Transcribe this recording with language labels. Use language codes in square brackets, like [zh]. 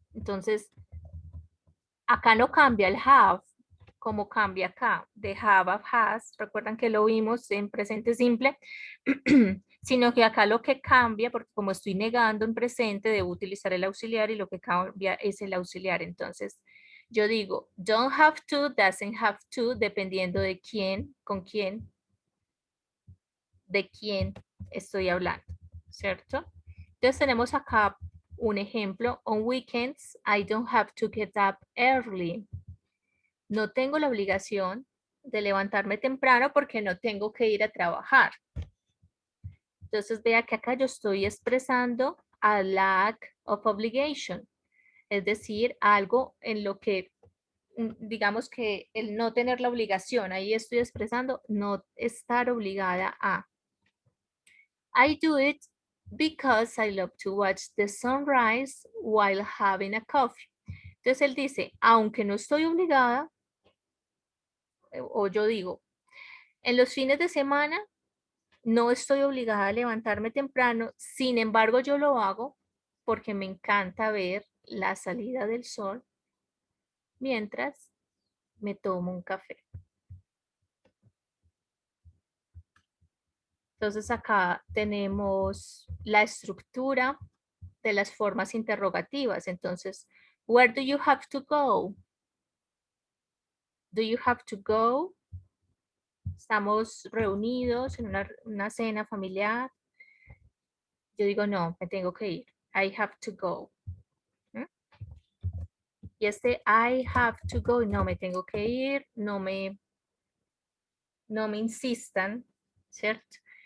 [es] Entonces, acá no cambia el have, como cambia acá, de have a has, recuerdan que lo vimos en presente simple, sino que acá lo que cambia, porque como estoy negando en presente, debo utilizar el auxiliar y lo que cambia es el auxiliar. Entonces, yo digo, [en] don't have to, doesn't have to, [es] dependiendo de quién, con quién, de quién estoy hablando, ¿cierto? Entonces tenemos acá un ejemplo. [en] On weekends, I don't have to get up early. [es] No tengo la obligación de levantarme temprano porque no tengo que ir a trabajar. Entonces vea que acá yo estoy expresando [en] a lack of obligation, [es] es decir, algo en lo que, digamos que el no tener la obligación, ahí estoy expresando no estar obligada a. [en] I do it because I love to watch the sunrise while having a coffee. [es] Entonces él dice, aunque no estoy obligada, o yo digo, en los fines de semana no estoy obligada a levantarme temprano, sin embargo yo lo hago porque me encanta ver la salida del sol mientras me tomo un café. Entonces acá tenemos la estructura de las formas interrogativas. [en] Entonces, where do you have to go? Do you have to go? [es] Estamos reunidos en una cena familiar. Yo digo, no, me tengo que ir. [en] I have to go. [es] ¿Mm? Y este [en] I have to go, [es] no, me tengo que ir, no me insistan, ¿cierto?